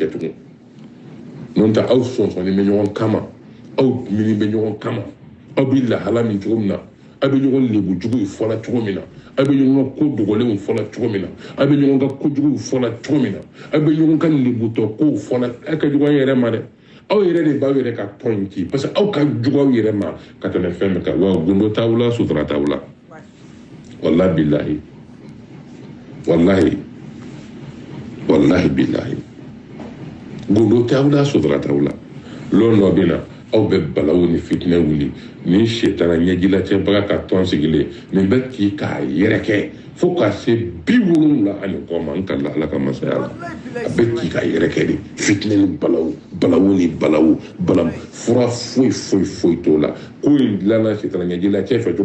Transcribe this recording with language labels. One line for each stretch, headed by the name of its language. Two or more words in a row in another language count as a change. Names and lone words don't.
Bambara: kɛ tugun n'o tɛ aw sɔnsɔnnen bɛ ɲɔgɔn kama aw dumuni bɛ ɲɔgɔn kama aw bɛ lahala min cogo min na aw bɛ ɲɔgɔn lebu jugu fɔla cogo min na aw bɛ ɲɔgɔn ka ko dogolenw fɔla cogo min na aw bɛ ɲɔgɔn ka kojuguw fɔla cogo min na aw bɛ ɲɔgɔn ka lebutɔ kow fɔla aw ka jugu aw yɛrɛ ma dɛ aw yɛrɛ de b'aw yɛrɛ ka tɔn ci
French: parce que
Bambara: aw ka jugu aw yɛrɛ ma ka tɛmɛ fɛn bɛɛ kan wa gundo t'aw la sutura t'aw la
Arabic: wallahi billahi wallahi billahi
Bambara: gundo t'aw la sutura t'aw la lon dɔ bɛ na aw bɛ balawu ni fitinɛ wuli ni sitana ɲɛjilacɛbaga ka tɔn sigilen nin bɛ ci k'a yɛrɛkɛ fo ka se 70 ani kɔ ma n ka ala ka masaya la a bɛ ci k'a yɛrɛkɛ de fitinɛ ni balawu ni balawu fura foyi t'o la ko in dilanna sitana ɲɛjilacɛ fɛ